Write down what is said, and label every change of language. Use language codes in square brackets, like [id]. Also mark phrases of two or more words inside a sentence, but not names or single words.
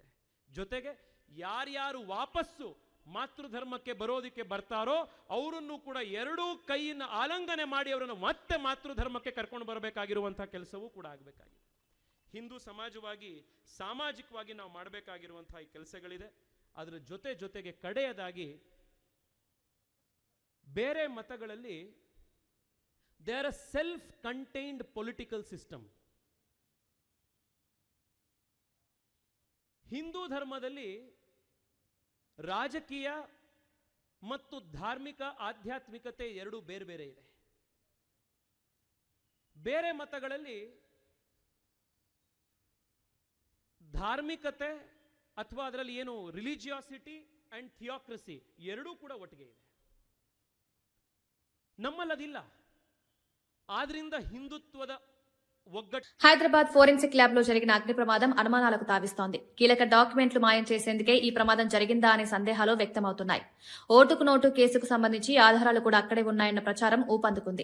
[kn] ಜೊತೆಗೆ ಯಾರ್ಯಾರು ವಾಪಸ್ಸು ಮಾತೃಧರ್ಮಕ್ಕೆ ಬರೋದಕ್ಕೆ ಬರ್ತಾರೋ ಅವರನ್ನು ಕೂಡ ಎರಡೂ ಕೈಯಿಂದ ಆಲಂಘನೆ ಮಾಡಿ ಅವರನ್ನು ಮತ್ತೆ ಮಾತೃಧರ್ಮಕ್ಕೆ ಕರ್ಕೊಂಡು ಬರಬೇಕಾಗಿರುವಂತಹ ಕೆಲಸವೂ ಕೂಡ ಆಗಬೇಕಾಗಿದೆ. ಹಿಂದೂ ಸಮಾಜವಾಗಿ ಸಾಮಾಜಿಕವಾಗಿ ನಾವು ಮಾಡಬೇಕಾಗಿರುವಂತಹ ಈ ಕೆಲಸಗಳಿದೆ. ಅದರ ಜೊತೆಗೆ ಕಡೆಯದಾಗಿ ಬೇರೆ ಮತಗಳಲ್ಲಿ [en] they are a self-contained political system. [kn] ಹಿಂದೂ ಧರ್ಮದಲ್ಲಿ ರಾಜಕೀಯ ಮತ್ತು ಧಾರ್ಮಿಕ ಆಧ್ಯಾತ್ಮಿಕತೆ ಎರಡು ಬೇರೆ ಬೇರೆ ಇದೆ. ಬೇರೆ ಮತಗಳಲ್ಲಿ ಧಾರ್ಮಿಕತೆ ಅಥವಾ ಅದರಲ್ಲಿ ಏನು [en] religiosity and theocracy [kn] ಎರಡೂ ಕೂಡ ಒಟ್ಟಿಗೆ ಇದೆ. ನಮ್ಮಲ್ಲದಿಲ್ಲ. ಆದ್ರಿಂದ ಹಿಂದುತ್ವದ [te] హైదరాబాద్ ఫోరెన్సిక్ ల్యాబ్ లో జరిగిన అగ్ని ప్రమాదం అనుమానాలకు తావిస్తోంది. కీలక డాక్యుమెంట్లు మాయం చేసేందుకే ఈ ప్రమాదం జరిగిందా అనే సందేహాలు వ్యక్తమవుతున్నాయి. ఓటుకు నోటు కేసుకు సంబంధించి ఆధారాలు కూడా అక్కడే ఉన్నాయన్న ప్రచారం ఊపందుకుంది.